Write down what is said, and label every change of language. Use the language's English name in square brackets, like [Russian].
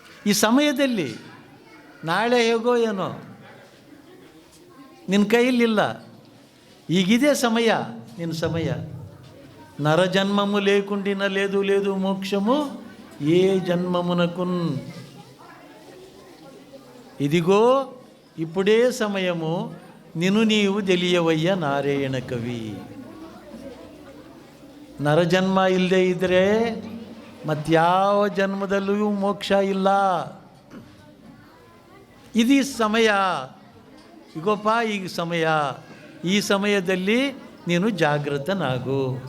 [Kannada] ಈ ಸಮಯದಲ್ಲಿ ನಾಳೆ ಹೇಗೋ ಏನೋ ನಿನ್ನ ಕೈಯಲ್ಲಿಲ್ಲ. ಈಗಿದೆ ಸಮಯ, ನಿನ್ನ ಸಮಯ. [Telugu] నరజన్మము లేకుండిన లేదు మోక్షము ఏ జన్మమునకున్. ఇదిగో ఇప్పుడే సమయము నిన్ను నీవు తెలియవయ్య నారాయణ కవి. [Kannada] ನರಜನ್ಮ ಇಲ್ಲದೆ ಇದ್ದರೆ ಮತ್ಯಾವ ಜನ್ಮದಲ್ಲೂ ಮೋಕ್ಷ ಇಲ್ಲ. ಇದು ಸಮಯ, ಈಗೋಪ್ಪ ಈಗ ಸಮಯ, ಈ ಸಮಯದಲ್ಲಿ ನೀನು ಜಾಗೃತನಾಗು.